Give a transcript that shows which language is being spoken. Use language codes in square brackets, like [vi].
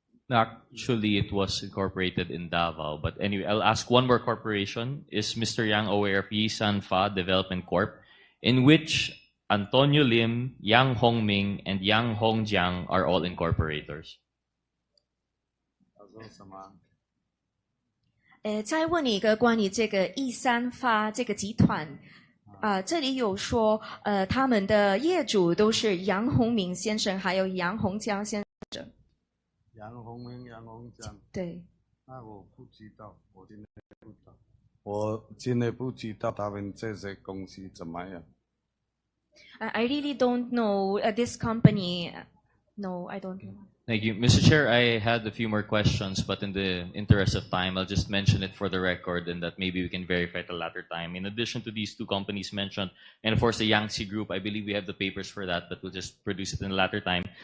[en] Actually, it was incorporated in Davao. But anyway, I'll ask one more corporation. Is Mr. Yang aware of Yisan Fa Development Corp., in which Antonio Lim, Yang Hongming, and Yang Hongjiang are all incorporators? [zh] 再问你一个关于这个易三发这个集团，这里有说，他们的业主都是杨洪明先生，还有杨洪江先生。杨洪明、杨洪江。对。那我不知道，我真的不知道，我真的不知道他们这些公司怎么样。 [en] I really don't know this company. No, I don't know. Thank you. Mr. Chair, I had a few more questions, but in the interest of time, I'll just mention it for the record and that maybe we can verify at a later time. In addition to these two companies mentioned, and of course the Yangtze Group, I believe we have the papers for that, but we'll just produce it in a later time.